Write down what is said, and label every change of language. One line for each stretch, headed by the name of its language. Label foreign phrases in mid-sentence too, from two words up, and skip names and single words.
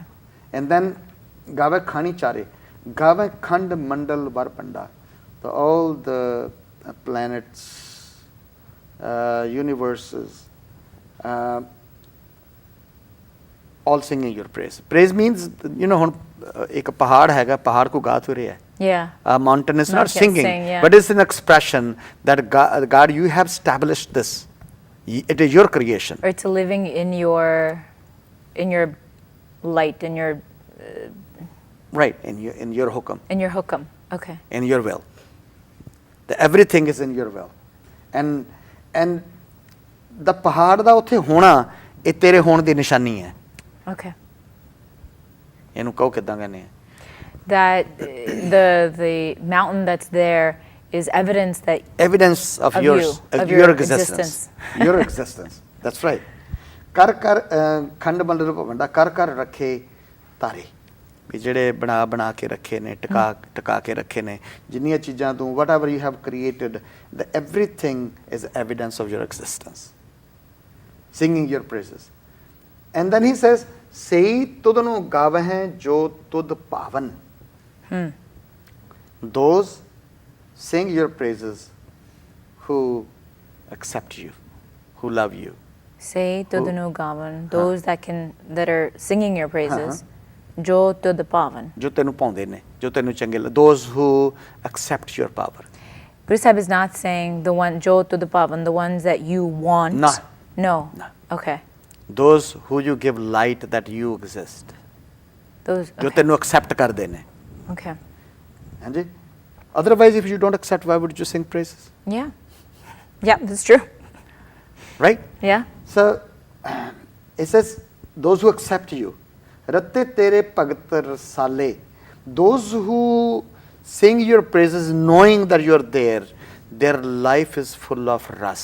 English: And then
Punjabi: ਗਾਵਹਿ ਖਾਣੀ ਚਾਰੇ, ਗਾਵਹਿ ਖੰਡ ਮੰਡਲ ਵਰਭੰਡਾ,
English: all the planets, universes, all singing your praise. Praise means,
Punjabi: ਹੁਣ ਇੱਕ ਪਹਾੜ ਹੈਗਾ, ਪਹਾੜ ਕੋ ਗਾ ਤੋ ਰਿਹਾ ਹੈ.
English: Yeah. A mountain is not Not yet singing, sing, yeah. but it's an expression that God, you have established this. It is your creation. Or it's living in your light, in your Right, in your hukam, hukam. Okay. in your will. Everything is in your will. And the
Punjabi: ਪਹਾੜ ਦਾ ਉੱਥੇ ਹੋਣਾ ਇਹ ਤੇਰੇ ਹੋਣ ਦੀ ਨਿਸ਼ਾਨੀ ਹੈ.
English: Okay.
Punjabi: ਇਹਨੂੰ ਕਹੋ ਕਿੱਦਾਂ ਕਹਿੰਦੇ ਆ?
English: That the mountain that's there is evidence that Evidence of Of yours, you, of your your existence. Your existence. That's right.
Punjabi: ਕਰ ਖੰਡ ਮੰਡਲ ਭਵੰਡਾ ਕਰ ਰੱਖੇ ਤਾਰੇ ਵੀ ਜਿਹੜੇ ਬਣਾ ਕੇ ਰੱਖੇ ਨੇ ਟਿਕਾ ਕੇ ਰੱਖੇ ਨੇ ਜਿੰਨੀਆਂ ਚੀਜ਼ਾਂ ਤੂੰ
English: whatever you have created, everything is evidence of your existence. Singing your praises. And then he says,
Punjabi: ਸਈ ਤੁਧ ਨੂੰ ਗਾਵਹਿ ਜੋ ਤੁਧ ਭਾਵਨ.
English: Those sing your praises who accept you, who love you.
Punjabi: ਸਈ ਤੁਧ ਨੂੰ ਗਾਵਹਿ,
English: those that are singing your praises.
Punjabi: ਜੋ ਤੁਧ ਭਾਵਨ. ਜੋ ਤੈਨੂੰ ਪਾਉਂਦੇ ਨੇ, ਜੋ ਤੈਨੂੰ ਚੰਗੇ
English: those who accept your power. Guru Sahib is not saying the one
Punjabi: ਜੋ ਤੁਧ ਭਾਵਨ,
English: the ones that you want. No. No. No. Okay. Those who you give light that you exist. Those.
Punjabi: ਜੋ
English: Okay.
Punjabi: ਤੈਨੂੰ accept ਕਰਦੇ ਨੇ.
English: Okay.
Punjabi: ਹਾਂਜੀ?
English: Otherwise, if you don't accept, why would you sing praises? Yeah. Yeah, that's true. Right? Yeah. So, it says, those who accept you.
Punjabi: ਰਤੇ ਤੇਰੇ ਭਗਤ ਰਸਾਲੇ.
English: Those who sing your praises knowing that you are there, their life is full of ras.